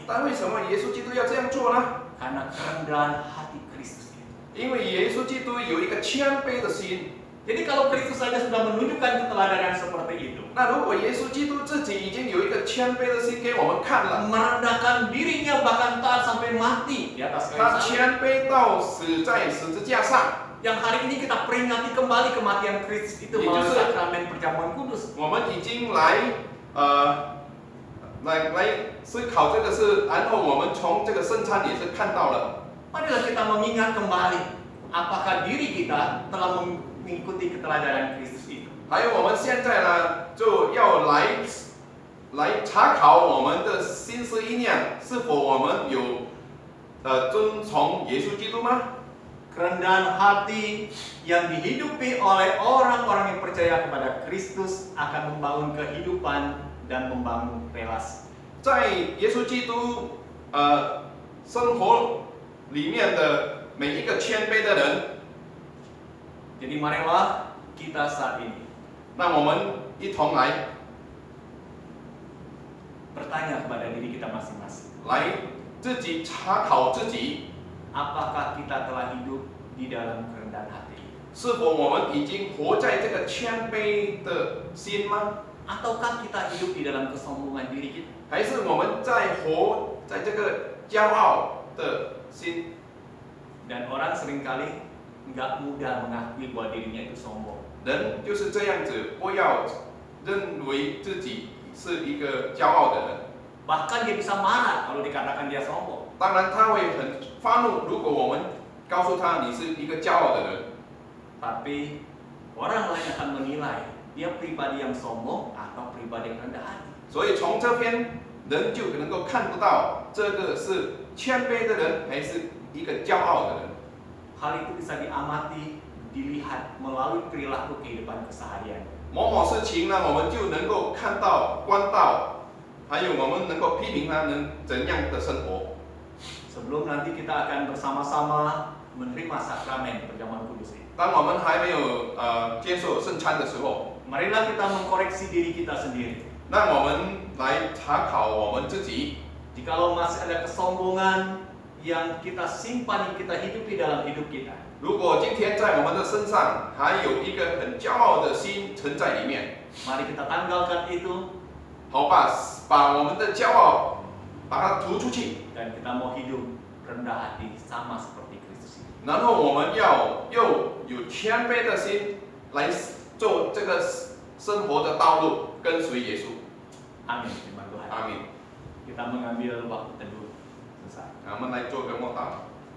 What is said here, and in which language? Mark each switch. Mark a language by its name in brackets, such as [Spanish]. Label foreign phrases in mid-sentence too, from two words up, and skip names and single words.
[Chinese] 但为什么耶稣基督要这样做呢？ [Indonesian] Karena kerendahan hati Kristus itu. [Chinese] 因为耶稣基督有一个谦卑的心。 [Indonesian] Jadi kalau Kristus saja sudah menunjukkan keteladanan seperti itu, [Chinese] 那如果耶稣基督自己已经有一个谦卑的心给我们看了， [Indonesian] merendahkan dirinya bahkan taat sampai mati di atas [Chinese] 他 [Indonesian] kayu salib. [Chinese] 谦卑到死在十字架上。 [Indonesian] Yang hari ini kita peringati kembali kematian Kristus itu Itu melalui sih. sakramen perjamuan kudus. [Chinese] 我们已经来思考这个事，然后我们从这个圣餐也是看到了。 [Indonesian] Marilah kita mengingat kembali apakah diri kita telah mengikuti keteladanan Kristus itu. [Chinese] 还有我们现在呢，就要来查考我们的心思意念，是否我们有遵从耶稣基督吗？ [Indonesian] Kerendahan hati yang dihidupi oleh orang-orang yang percaya kepada Kristus akan membangun kehidupan dan membangun relasi. [Chinese] 在耶稣基督生活里面的每一个谦卑的人， [Indonesian] Jadi marilah kita saat ini [Chinese] 让我们一同来 [Indonesian] bertanya kepada diri kita masing-masing. [Chinese] 来自己查考自己， [Indonesian] Apakah kita telah hidup di dalam kerendahan hati? [Chinese] 是否我们已经活在这个谦卑的心吗？ [Indonesian] Ataukah kita hidup di dalam kesombongan diri kita? [Chinese] 还是我们在活在这个骄傲的心？ [Indonesian] Dan orang seringkali nggak mudah mengakui bahwa dirinya itu sombong. [Chinese] 人就是这样子，不要认为自己是一个骄傲的人。 [Indonesian] Bahkan dia bisa marah kalau dikatakan dia sombong. [Chinese] 当然他会很发怒，如果我们告诉他你是一个骄傲的人， [Indonesian] Tapi orang lain akan menilai dia pribadi yang sombong atau pribadi yang rendah hati. [Chinese] 所以从这边人就能够看不到这个是谦卑的人还是一个骄傲的人。 [Indonesian] Hal itu bisa diamati, dilihat melalui perilaku kehidupan keseharian. [Chinese] 某某事情呢，我们就能够看到、观到，还有我们能够批评他能怎样的生活。 [Indonesian] Sebelum nanti kita akan bersama-sama menerima sakramen perjamuan kudus ini. [Chinese] 当我们还没有接受圣餐的时候， [Indonesian] Marilah kita mengkoreksi diri kita sendiri. [Chinese] 让我们来查考我们自己。 [Indonesian] Jikalau masih ada kesombongan yang kita simpan, yang kita hidupi dalam hidup kita, [Chinese] 如果今天在我们的身上还有一个很骄傲的心存在里面， [Indonesian] mari kita tanggalkan itu [Chinese] 好吧，把我们的骄傲把它吐出去， [Indonesian] dan kita mau hidup rendah hati sama seperti Kristus ini. [Chinese] 然后我们要又有谦卑的心来做这个生活的道路，跟随耶稣。 [Indonesian] Amin, firman Tuhan. [Chinese] 阿明。 [Indonesian] Kita mengambil waktu teduh selesai. [Chinese] 我们来做个默祷。